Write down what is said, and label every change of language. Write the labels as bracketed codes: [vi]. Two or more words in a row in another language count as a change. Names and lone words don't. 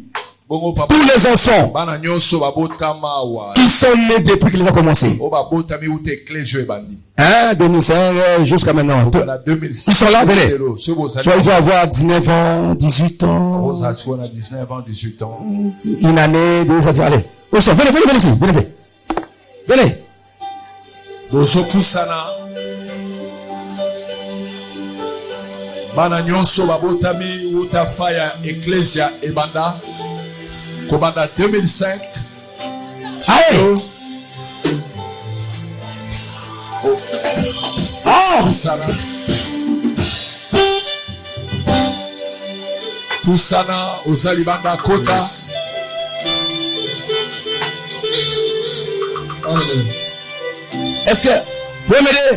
[fr] Tous les enfants qui sont nés depuis qu'il a commencé. 2005 jusqu'à maintenant. Ils sont là, venez. Ils doivent avoir 19 ans, 18 ans. 18 ans. Une année, 2 ans. Allez. Venez ici. Venez. [ln] Bana nyonso babotami uta fire ecclesia ebanda kobanda 2005. [fr] Allez. [ln] Pusana ozali banda kota. [fr] Est-ce que vous pouvez m'aider?